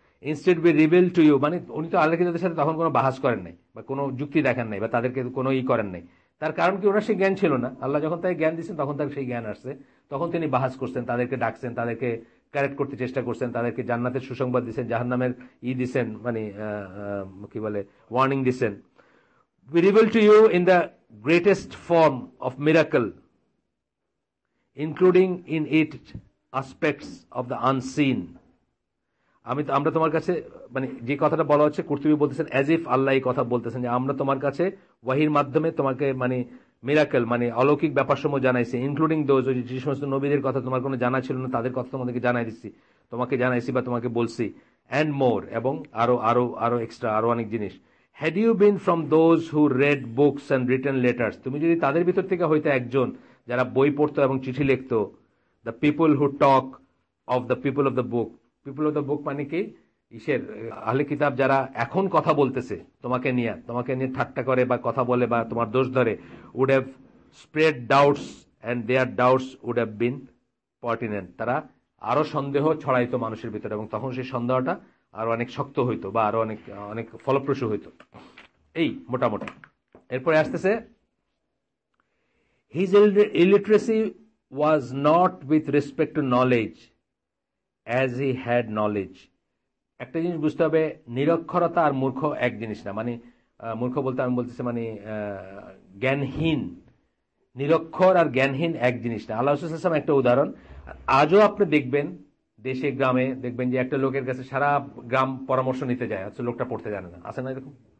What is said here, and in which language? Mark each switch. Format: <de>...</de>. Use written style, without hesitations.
<en>instead be reveal to you,</en> <bn>মানে উনি তো আহলে কিতাবদের সাথে তখন কোনো বাহাস করেন নাই বা কোনো যুক্তি দেখান নাই বা তাদেরকে কোনো করেন নাই। তার কারণ কি, ওনার সেই জ্ঞান ছিল না। আল্লাহ যখন তাকে জ্ঞান দিচ্ছেন তখন তার সেই জ্ঞান আসছে, তখন তিনি বাহাস করছেন, তাদেরকে ডাকছেন, তাদেরকে কারেক্ট করতে চেষ্টা করছেন, তাদেরকে জান্নাতের সুসংবাদ দিচ্ছেন, জাহান্নামের দিচ্ছেন, মানে কি বলে ওয়ার্নিং দিচ্ছেন।</bn> <en>We reveal to you in the greatest form of miracle, including in it aspects of the unseen.</en> <bn>আমরা তোমার কাছে, মানে যে কথাটা বলা হচ্ছে, কুরতুবী বলতেছেন অ্যাজ ইফ আল্লাহ এই কথা বলতেছেন যে আমরা তোমার কাছে ওয়াহির মাধ্যমে তোমাকে মানে মিরাকেল, মানে অলৌকিক ব্যাপারসমূহ জানাইছি, ইনক্লুডিং দোজ, যে সমস্ত নবীদের কথা তোমার কোনো জানা ছিল না তাদের কথা তোমাদেরকে তোমাকে জানাইছি বা তোমাকে বলছি, অ্যান্ড মোর, এবং আরো আরো আরো এক্সট্রা আরো অনেক জিনিস।</bn> <en>Had you been from those who read books and written letters,</en> <bn>তুমি যদি তাদের ভিতর থেকে হইতে একজন যারা বই পড়তো এবং চিঠি লিখতো,</bn> <en>the people who talk of the people of the book, people of the book</en> <bn>মানে কি, ইসের আহলে কিতাব যারা এখন কথা বলতেছে তোমাকে নিয়ে ঠাট্টা করে বা কথা বলে বা তোমার দোষ ধরে,</bn> <en>Would have spread doubts and their doubts would have been pertinent.</en> <bn>তারা আরো সন্দেহ ছড়াইতো মানুষের ভিতরে, এবং তখন সেই সন্দেহটা আরো অনেক শক্ত হইতো বা আরো অনেক অনেক ফলপ্রসূ হইতো। এই মোটামুটি। এরপরে আসতেছে,</bn> <en>his illiteracy was not with respect to knowledge as he had knowledge.</en> <bn>একটা জিনিস বুঝতে হবে, নিরক্ষরতা আর মূর্খ এক জিনিস না। মানে মূর্খ বলতে আমি বলতেছি মানে জ্ঞানহীন, নিরক্ষর আর জ্ঞানহীন এক জিনিস না। আল্লাহ রাসূল সাল্লাল্লাহু আলাইহি ওয়াসাল্লাম একটা উদাহরণ, আজও আপনি দেখবেন দেশে গ্রামে দেখবেন যে একটা লোকের কাছে সারা গ্রাম পরামর্শ নিতে যায়, অথচ লোকটা পড়তে জানে না, আছে না এরকম?</bn>